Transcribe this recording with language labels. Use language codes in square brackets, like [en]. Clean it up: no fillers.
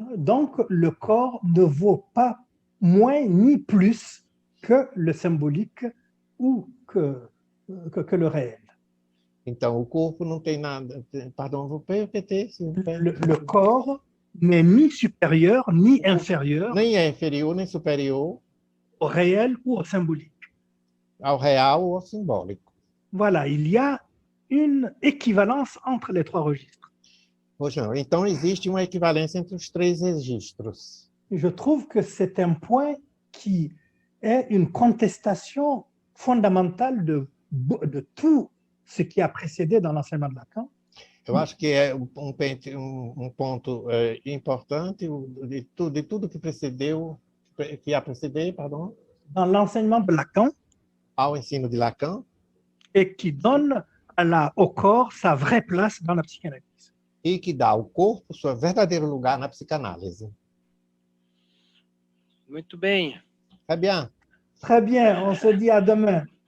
[fr] Donc, le corps ne vaut pas moins ni plus que le symbolique ou que le réel. [pt] Então, o corpo não tem nada. [fr] Pardon, vous pouvez répéter, s'il vous plaît? Le corps n'est ni supérieur ni inférieur [pt] Nem é inferior, nem superior [fr] au réel ou au symbolique. [pt] ao real ou ao simbólico. [fr] Voilà, il y a une équivalence entre les trois registres. [pt] Poxa, então, existe uma equivalência entre os três registros. [fr] Et je trouve que c'est un point qui est une contestation fondamentale de tout ce qui a précédé dans l'enseignement de Lacan. [pt] Eu acho que é um ponto importante de tudo que precedeu, que a preceder, pardon, [fr] Dans l'enseignement de Lacan, [pt] ao ensino de Lacan, [fr] et qui donne au corps sa vraie place dans la psychanalyse. [pt] e que dá ao corpo seu verdadeiro lugar na psicanálise. Muito bem. [fr] Très bien. Très bien, on se dit à demain.